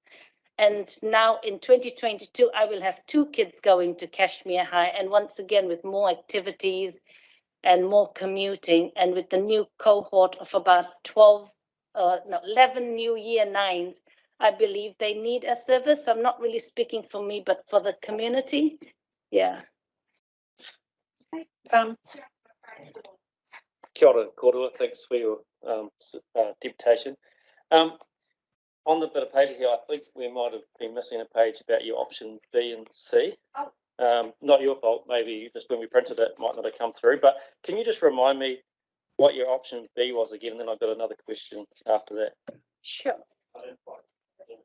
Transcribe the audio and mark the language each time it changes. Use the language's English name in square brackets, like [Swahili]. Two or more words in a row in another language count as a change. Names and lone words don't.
[English] And now in 2022, I will have 2 kids going to Kashmir High, and once again with more activities and more commuting, and with the new cohort of about 11 new year 9s, I believe they need a service. I'm not really speaking for me, but for the community. Yeah. [Māori] Kia ora, Korua. [English] Thanks for your deputation. On the bit of paper here, I think we might have been missing a page about your option B and C. Not your fault, maybe just when we printed it might not have come through, but can you just remind me what your option B was again, and then I've got another question after that.